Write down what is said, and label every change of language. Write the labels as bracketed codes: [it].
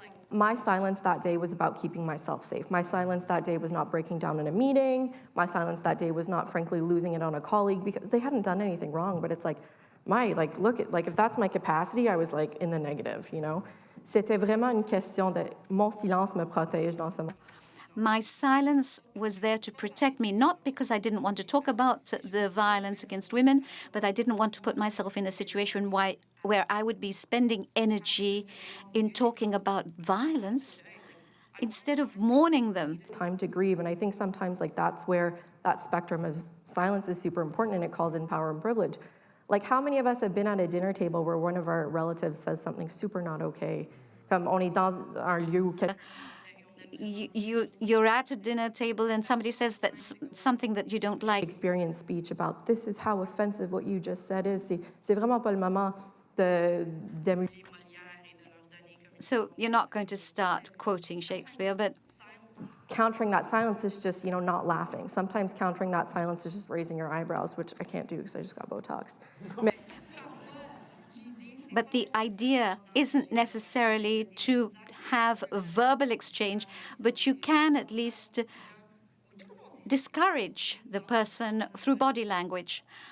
[en] My silence that day was about keeping myself safe. My silence that day was not breaking down in a meeting. My silence that day was not, frankly, losing it on a colleague because they hadn't done anything wrong. But it's like, if that's my capacity, I was like in the negative, you know? [fr] C'était vraiment une question de mon silence me protège dans ce moment. [en] My silence was there to protect me, not because I didn't want to talk about the violence against women, but I didn't want to put myself in a situation where I would be spending energy in talking about violence instead of mourning them. Time to grieve, and I think sometimes like that's where that spectrum of silence is super important, and it calls in power and privilege. Like how many of us have been at a dinner table where one of our relatives says something super not okay? [fr] Comme on est dans un lieu où [en] You're at a dinner table and somebody says that's something that you don't like. Experience speech about this is how offensive what you just said is. [fr] C'est vraiment pas le moment de [en] So you're not going to start quoting Shakespeare, but countering that silence is just, not laughing. Sometimes countering that silence is just raising your eyebrows, which I can't do because I just got Botox. But the idea isn't necessarily to have a verbal exchange, but you can at least discourage the person through body language.